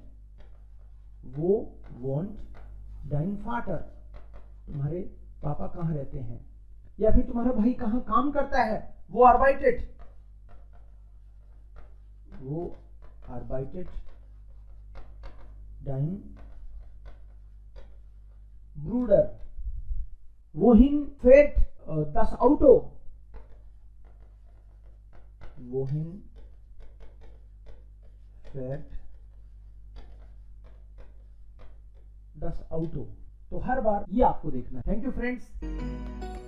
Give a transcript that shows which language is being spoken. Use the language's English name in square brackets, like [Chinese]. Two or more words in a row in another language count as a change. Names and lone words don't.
[German] Wo wohnt dein Vater, [Hindi] तुम्हारे पापा कहां रहते हैं। या फिर तुम्हारा भाई कहां काम करता है, [German] Wo arbeitet, wo arbeitet dein Bruder. wohin fährt das Auto, wohin fährt das Auto। [Hindi] तो हर बार ये आपको देखना है। [English] thank you friends.